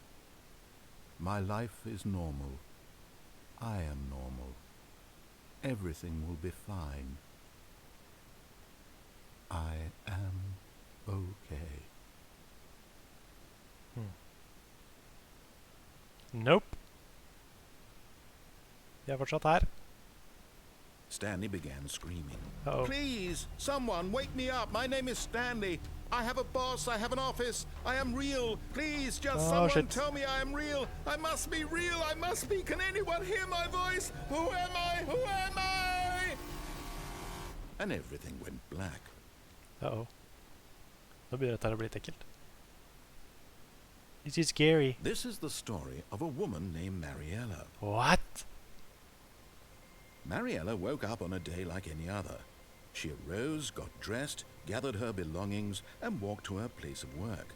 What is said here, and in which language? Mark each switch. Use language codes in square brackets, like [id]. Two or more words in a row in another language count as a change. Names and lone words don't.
[en] My life is normal. I am normal. Everything will be fine. I am okay. Nope. [no] Jeg er fortsatt her. [en] Stanley began screaming. Uh-oh. Please, someone, wake me up. My name is Stanley. I have a boss. I have an office. I am real. Please, just someone shit. tell me I am real. I must be real. I must be. Can anyone hear my voice? Who am I? Who am I? And everything went black. Uh-oh. [no] Nå begynner dette å bli litt ekkelt. [en] This is scary. This is the story of a woman named Mariella. What? Mariella woke up on a day like any other. She arose, got dressed, gathered her belongings, and walked to her place of work.